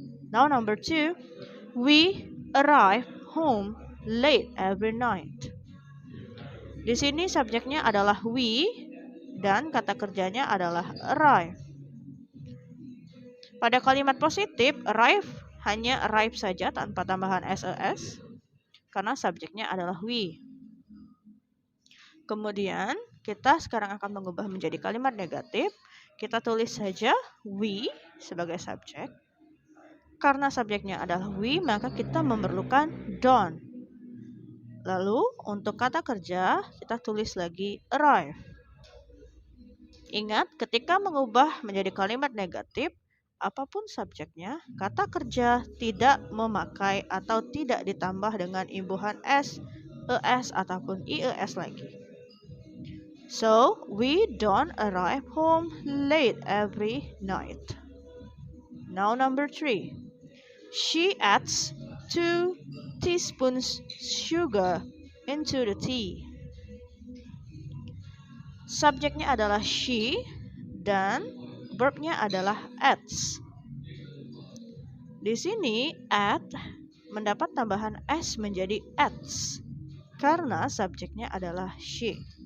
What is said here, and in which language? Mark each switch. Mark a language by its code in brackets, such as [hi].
[en] Now number 2, we arrive home late every night. [id] Di sini subjeknya adalah we dan kata kerjanya adalah arrive. Pada kalimat positif, arrive hanya arrive saja tanpa tambahan ses karena subjeknya adalah we. Kemudian kita sekarang akan mengubah menjadi kalimat negatif. Kita tulis saja we sebagai subjek. Karena subjeknya adalah we, maka kita memerlukan don't. Lalu untuk kata kerja kita tulis lagi arrive. Ingat, ketika mengubah menjadi kalimat negatif, apapun subjeknya, kata kerja tidak memakai atau tidak ditambah dengan imbuhan s es ataupun ies lagi. [en] So, we don't arrive home late every night. Now number 3. She adds 2 teaspoons sugar into the tea. [id] Subjeknya adalah she dan verbnya adalah adds. Di sini add mendapat tambahan s menjadi adds karena subjeknya adalah she.